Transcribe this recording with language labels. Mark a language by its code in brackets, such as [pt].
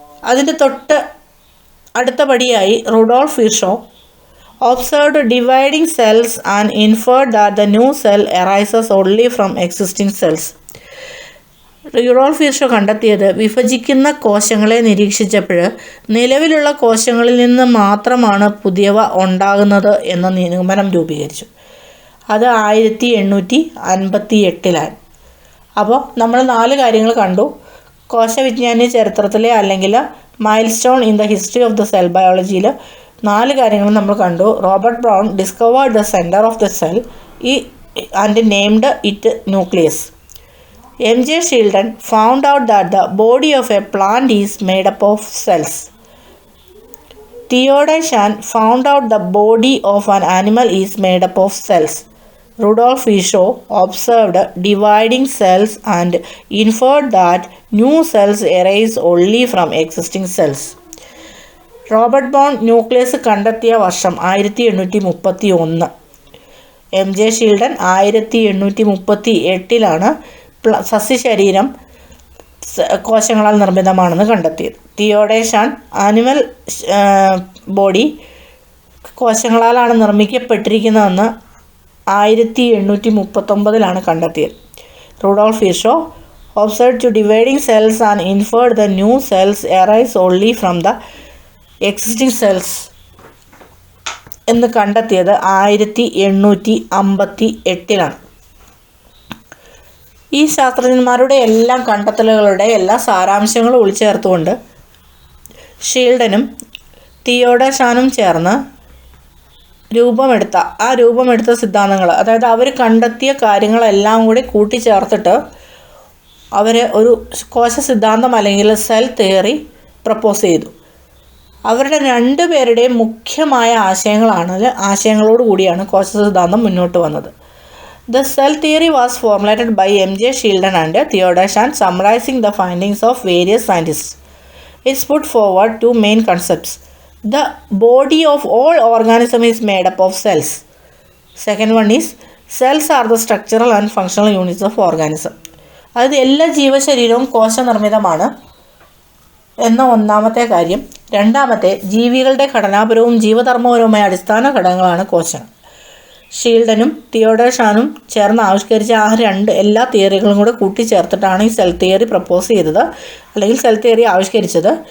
[ml] അതിൻ്റെ തൊട്ട് അടുത്ത പടിയായി [en] Rudolf Virchow observed dividing cells and inferred that the new cell arises only from existing cells. [ml] Rudolf Virchow കണ്ടെത്തിയത് വിഭജിക്കുന്ന കോശങ്ങളെ നിരീക്ഷിച്ചപ്പോൾ നിലവിലുള്ള കോശങ്ങളിൽ നിന്ന് മാത്രമാണ് പുതിയവ ഉണ്ടാകുന്നത് എന്ന നിഗമനം രൂപീകരിച്ചു. അത് 1858. അപ്പോൾ നമ്മൾ 4 കാര്യങ്ങൾ കണ്ടു. കോശവിജ്ഞാന ചരിത്രത്തിലെ അല്ലെങ്കിൽ [en] milestone in the history of the cell ബയോളജിയിൽ [ml] 4 കാര്യങ്ങൾ നമ്മൾ കണ്ടു. [en] Robert Brown discovered the centre of the cell and named it nucleus. M.J. Sheldon found out that the body of a plant is made up of cells. Theodore Shand found out the body of an animal is made up of cells. Rudolf Virchow observed dividing cells and inferred that new cells arise only from existing cells. [ml] Robert bone nucleus കണ്ടെത്തിയ വർഷം 1831. M J ഷീൽഡൻ 1838 സസ്യശരീരം കോശങ്ങളാൽ നിർമ്മിതമാണെന്ന് കണ്ടെത്തിയത്. തിയോഡോഷാൻ [en] animal body [ml] കോശങ്ങളാലാണ് നിർമ്മിക്കപ്പെട്ടിരിക്കുന്നതെന്ന് 1839 കണ്ടെത്തിയത്. [en] Rudolf Virchow observed to dividing cells and inferred the new cells arise only from the existing cells [ml] എന്ന് കണ്ടെത്തിയത് [en] 1858. [ml] ഈ ശാസ്ത്രജ്ഞന്മാരുടെ എല്ലാം കണ്ടെത്തലുകളുടെ എല്ലാ സാരാംശങ്ങളും ഉൾച്ചേർത്തുകൊണ്ട് ഷീൽഡനും തിയോഡോഷാനും ചേർന്ന് രൂപമെടുത്ത സിദ്ധാന്തങ്ങൾ, അതായത് അവർ കണ്ടെത്തിയ കാര്യങ്ങളെല്ലാം കൂടി കൂട്ടിച്ചേർത്തിട്ട് അവർ ഒരു കോശ സിദ്ധാന്തം അല്ലെങ്കിൽ സെൽ തിയറി പ്രപ്പോസ് ചെയ്തു. അവരുടെ രണ്ടുപേരുടെയും മുഖ്യമായ ആശയങ്ങളോട് കൂടിയാണ് കോശ സിദ്ധാന്തം മുന്നോട്ട് വന്നത്. [en] The cell theory was formulated by M.J. Sheldon and Theodorshan, summarizing the findings of various scientists. It's put forward two main concepts. The body of all organism is made up of cells. Second one is cells are the structural and functional units of organism. [ml] അതായത് എല്ലാ ജീവശരീരവും കോശനിർമ്മിതമാണ് എന്ന ഒന്നാമത്തെ കാര്യം. രണ്ടാമത്തെ, ജീവികളുടെ ഘടനാപരവും ജീവധർമ്മപരവുമായ അടിസ്ഥാന ഘടകങ്ങളാണ് കോശങ്ങൾ. ഷീൽഡനും തിയോഡോഷാനും ചേർന്ന് ആവിഷ്കരിച്ച എല്ലാ തിയറികളും കൂടെ കൂട്ടിച്ചേർത്തിട്ടാണ് ഈ സെൽ തിയറി പ്രപ്പോസ് ചെയ്തത്, അല്ലെങ്കിൽ സെൽ തിയറി ആവിഷ്കരിച്ചത്.